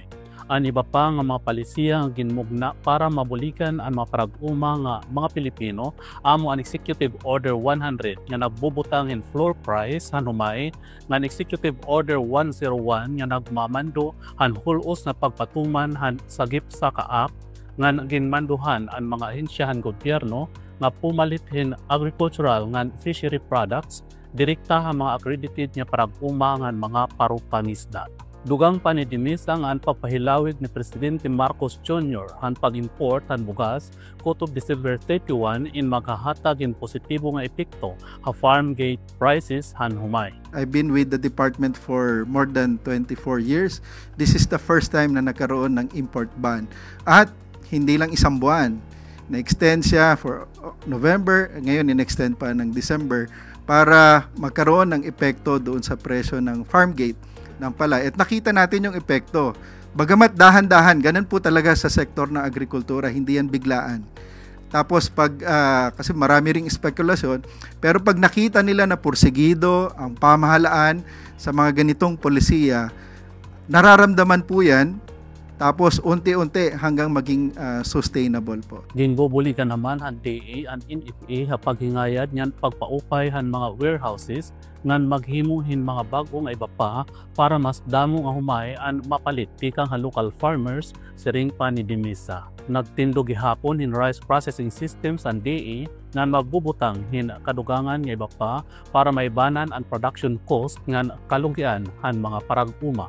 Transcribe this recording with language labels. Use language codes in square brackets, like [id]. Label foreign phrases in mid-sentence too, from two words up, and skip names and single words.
[war] Ang iba pa nga mga palisiya nga ginmugna para mabulikan ang mga parag-uma nga mga Pilipino amo ang Executive Order 100 nga nagbubutang in [en] floor price [war] han humay, nga Executive Order 101 nga nagmamando han hulos na pagpatuman han sagip sa kaap nga ginmanduhan ang mga ahensyahan gobyerno nga pumalit agricultural nga [en] fishery products [war] direkta ang mga accredited nga parag-uma nga mga parupanisda. Dugang pa ni Dimisa nga ang papahilawig ni Presidente Marcos Jr. ang pag-import ng bugas kutob December 31 in maghahatag in positibo nga epekto ha [en] farm gate prices [war] han humay. [en] I've been with the department for more than 24 years. This is the first time [tl] na nagkaroon ng import ban. At hindi lang isang buwan. Na-extend siya [en] for November, [tl] ngayon in-extend pa ng December para magkaroon ng epekto doon sa presyo ng [en] farm gate [tl] ng palay. At nakita natin yung epekto. Bagamat dahan-dahan, ganun po talaga sa sektor ng agrikultura, hindi yan biglaan. Tapos kasi marami ring spekulasyon, pero pag nakita nila na porsigido ang pamahalaan sa mga ganitong polisiya, nararamdaman po yan, tapos unti-unti hanggang maging sustainable po. [war] Ginbubuli ka naman ang DA and NFA ha paghingayad niyan pagpaupay han mga warehouses ngan maghimuhin mga bagong iba pa para mas damo nga humay an mapalit tikang ha [en] local farmers [war] siring pa ni Dimisa. Nagtindog gihapon in [en] rice processing systems [war] ang DA ngan magbubutang hin kadugangan nga iba pa para maibanan ang [en] production cost [war] ngan kalungkian han mga parag-uma.